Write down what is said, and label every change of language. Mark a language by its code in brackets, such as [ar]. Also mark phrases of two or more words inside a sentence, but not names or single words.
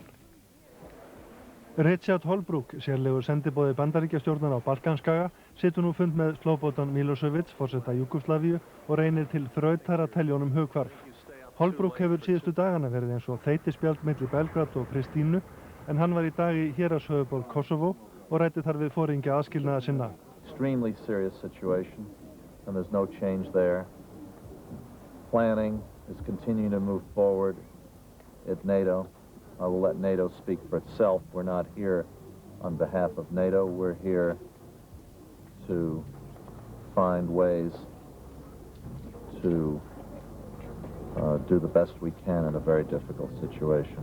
[is] Richard Holbrooke, sérlegur sendiboði Bandaríkjastjórnar á Balkanskaga, situr nú fund með Slobodan Milošević, forseta Júgóslavíu, og reynir til þrautar að telja honum hughvarf. Holbrooke hefur síðustu dagana verið eins og þeytispjald milli Belgrad og Pristínu, en hann var í dag í héraðshöfuðborg Kosovo og ræddi þar við foringja aðskilnaða sinna. [en] Extremely serious situation, and there's no change there. Planning is continuing to move forward at NATO. I will let NATO speak for itself. We're not here on behalf of NATO. We're here to find ways to do the best we can in a very difficult situation.